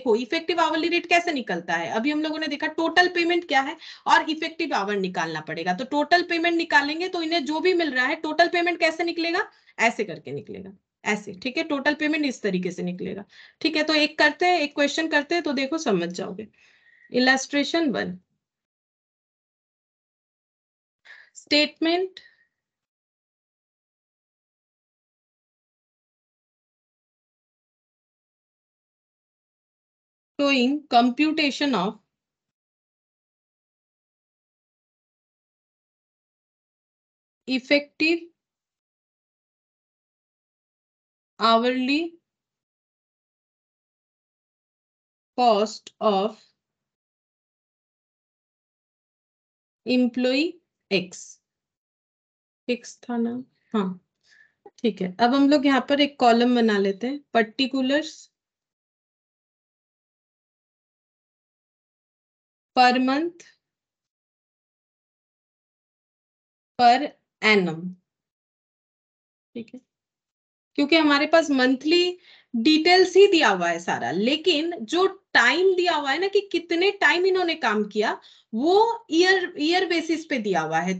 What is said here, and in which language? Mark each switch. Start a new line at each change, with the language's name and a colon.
Hindi: देखो effective hourly rate कैसे निकलता है, अभी हम लोगों ने देखा टोटल पेमेंट क्या है और इफेक्टिव आवर निकालना पड़ेगा। तो टोटल पेमेंट निकालेंगे तो इन्हें जो भी मिल रहा है, टोटल पेमेंट कैसे निकलेगा, ऐसे करके निकलेगा, ऐसे। ठीक है, टोटल पेमेंट इस तरीके से निकलेगा। ठीक है, तो एक करते हैं, एक क्वेश्चन करते हैं, तो देखो समझ जाओगे।
English: illustration 1, statement showing computation of effective hourly cost of employee X,
Hindi: X था ना, हाँ ठीक है। अब हम लोग यहाँ पर एक कॉलम बना लेते हैं, particulars per month per annum. ठीक है, क्योंकि हमारे पास मंथली डिटेल्स ही दिया हुआ है सारा, लेकिन जो टाइम दिया हुआ है ना कि कितने टाइम इन्होंने काम किया, वो ईयर बेसिस पे दिया हुआ है।